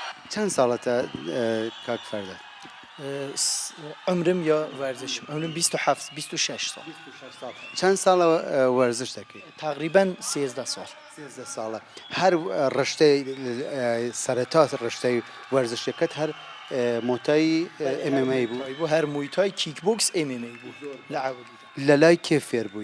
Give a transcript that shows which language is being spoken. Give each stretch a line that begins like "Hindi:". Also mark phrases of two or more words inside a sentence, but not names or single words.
Central Kurdish: چەند ساڵەتە کاک فەرداد؟ عمرم یا ورزشم عمرم 27 26 سال چەند ساڵە وەرزش دەکەیت؟ تقریبا 13 سال 13 ساڵە هەر ڕشتەی سەرەتا ڕشتەی وەرزشەکەت هەر مۆتای MMA بوو بو هر مویتای
English: kick boxing
Central Kurdish: MMA بو لعولی لە لای کێ فێر بووی؟